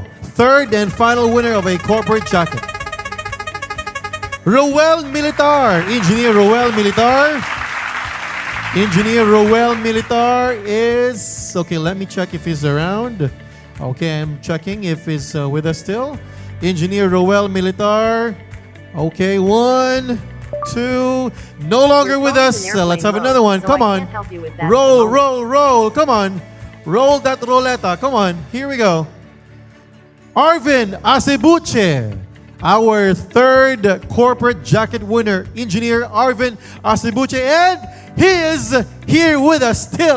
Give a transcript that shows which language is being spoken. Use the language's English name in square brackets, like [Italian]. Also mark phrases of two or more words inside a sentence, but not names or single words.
[English] Third and final winner of a corporate jacket. Roel Militar. Engineer Roel Militar. Engineer Roel Militar is... Okay, let me check if he's around. Okay, I'm checking if he's with us still. Engineer Roel Militar. Okay, 1, 2. No longer with us. Let's have another one. Come on. Roll, roll, roll. Come on. Roll that roleta. Come on. Here we go. Arvin Acebuche. Our third corporate jacket winner. Engineer Arvin Acebuche. And he is here with us still.